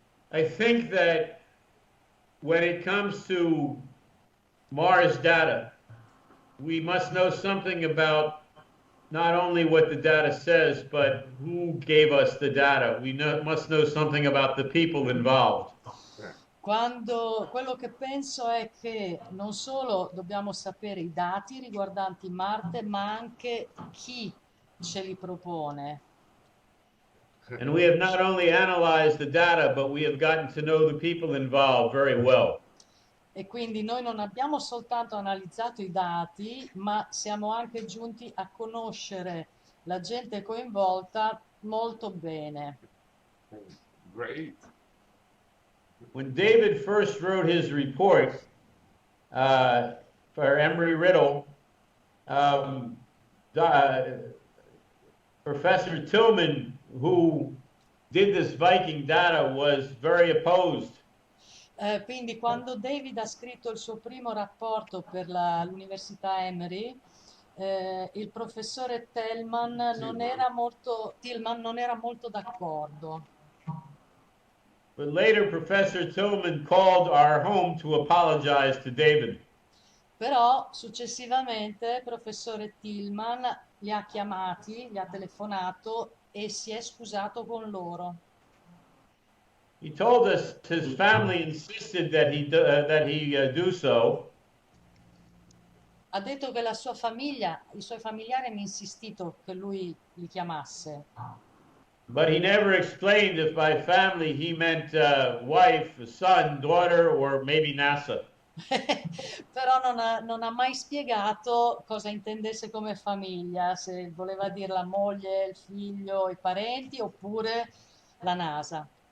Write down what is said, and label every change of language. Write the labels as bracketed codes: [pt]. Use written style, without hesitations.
[en] I think that when it comes to Mars data, we must know something about not only what the data says, but who gave us the data. We must know something about the people involved. [it] Quello che penso è che non solo dobbiamo sapere i dati riguardanti Marte, ma anche chi ce li propone. [en] And we have not only analyzed the data, but we have gotten to know the people involved very well. [it] E quindi noi non abbiamo soltanto analizzato i dati, ma siamo anche giunti a conoscere la gente coinvolta molto bene. [en] Great. When David first wrote his report for Embry-Riddle, Professor Tillman, who did this Viking data, was very opposed. [it] Quindi quando David ha scritto il suo primo rapporto per l'Università Emory, il professore Tillman non era molto d'accordo. [en] But later, Professor Tillman called our home to apologize to David. [it] Però successivamente il professore Tillman li ha chiamati, gli ha telefonato e si è scusato con loro. [en] He told us his family insisted that he do so. [it] Ha detto che la sua famiglia, i suoi familiari hanno insistito che lui li chiamasse. [en] But he never explained if by family he meant wife, son, daughter, or maybe NASA. [it] Però non ha mai spiegato cosa intendesse come famiglia, se voleva dire la moglie, il figlio, i parenti oppure la NASA.